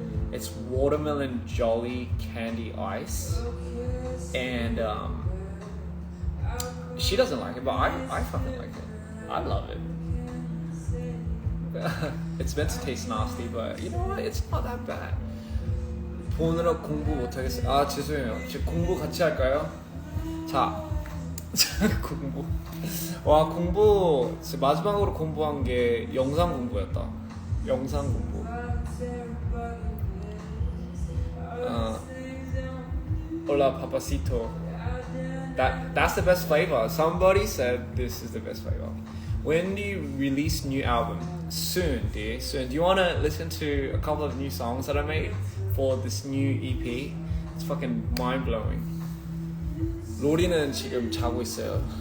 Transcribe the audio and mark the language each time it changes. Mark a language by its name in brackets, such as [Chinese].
[English] It's watermelon jolly candy ice, and she doesn't like it, but I fucking like it. I love it. It's meant to taste nasty, but you know what? It's not that bad. [Korean] 보느라 공부 못하겠어요. 아, 죄송해요. 공부 같이 할까요? 자, 공부. 와, 공부 마지막으로 공부한 게 영상 공부였다. 영상 공부. [Spanish] Hola, papacito. [English] That's the best flavor. Somebody said this is the best flavor. When do you release new album? Soon, dear. Soon. Do you want to listen to a couple of new songs that I made for this new EP? It's fucking mind blowing. [Korean] 로리는 지금 자고 있어요.